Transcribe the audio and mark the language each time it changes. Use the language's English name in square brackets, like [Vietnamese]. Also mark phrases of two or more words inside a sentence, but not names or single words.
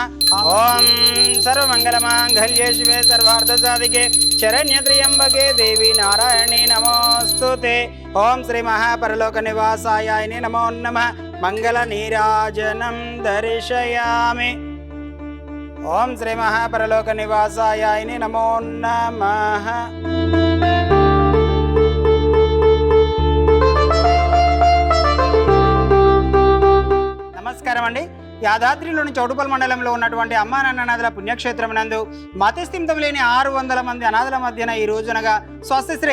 [Sanskrit] ओम सर्वमंगलमांगल्ये शिवे सर्वार्थसाधिके शरण्ये त्र्यंबके देवी नारायणी नमोस्तुते। ओम श्री महापरलोक निवासाय नमो नमः। मंगल नीराजनं दर्शयामि। ओम श्री महापरलोक निवासाय नमो नमः। [Telugu] నమస్కారం అండి. యాదాద్రిలోని చౌటుపల్ మండలంలో ఉన్నటువంటి అమ్మా నాన్న నదుల పుణ్యక్షేత్రం నందు మతిస్థిమితం లేని 600 మంది అనాథల మధ్యన ఈ రోజునగా స్వస్తిశ్రీ